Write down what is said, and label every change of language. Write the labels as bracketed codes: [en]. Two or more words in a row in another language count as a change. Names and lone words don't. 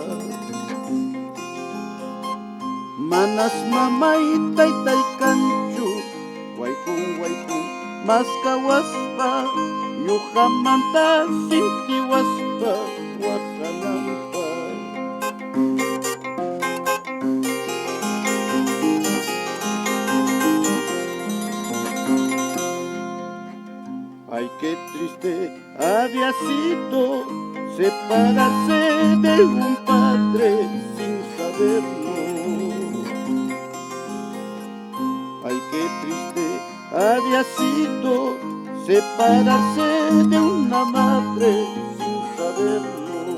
[qu] Manas mamay taytay kanchu wayku mas kawaspa ñuqamanta sintiwaspa wahanampa. Ay, [es] qué triste había sido separarse de un padre sin saberlo. Ay, qué triste había sido separarse de una madre sin saberlo.